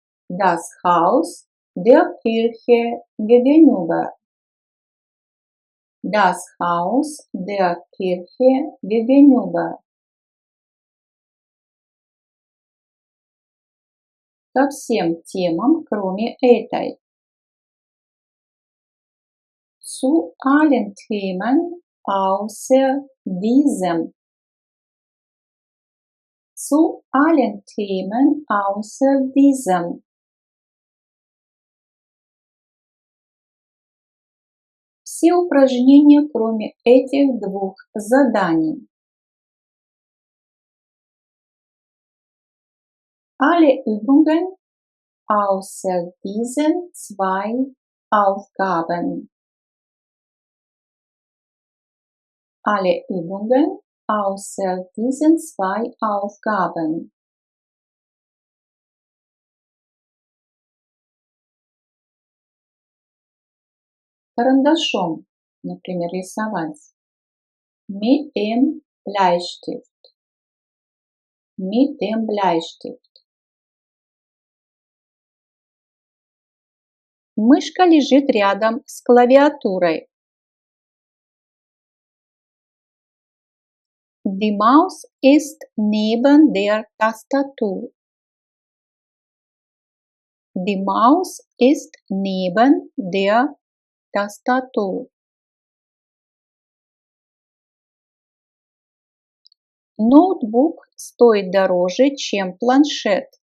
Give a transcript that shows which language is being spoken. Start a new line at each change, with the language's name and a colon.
German: Das Haus der Kirche gegenüber. Das Haus der Kirche gegenüber.
Russian: Ко всем темам, кроме этой.
German: Zu allen Themen außer diesem. Zu allen Themen außer diesem.
Russian: все упражнения, кроме этих двух заданий.
German: Alle Übungen außer diesen zwei Aufgaben. Alle Übungen außer diesen zwei Aufgaben.
Russian: Карандашом, например, рисовать.
German: Mit dem Bleistift. Mit dem Bleistift.
Russian: Мышка лежит рядом с клавиатурой.
German: Die Maus ist neben der Tastatur. Die Maus ist neben der Tastatur.
Russian: Ноутбук стоит дороже, чем планшет.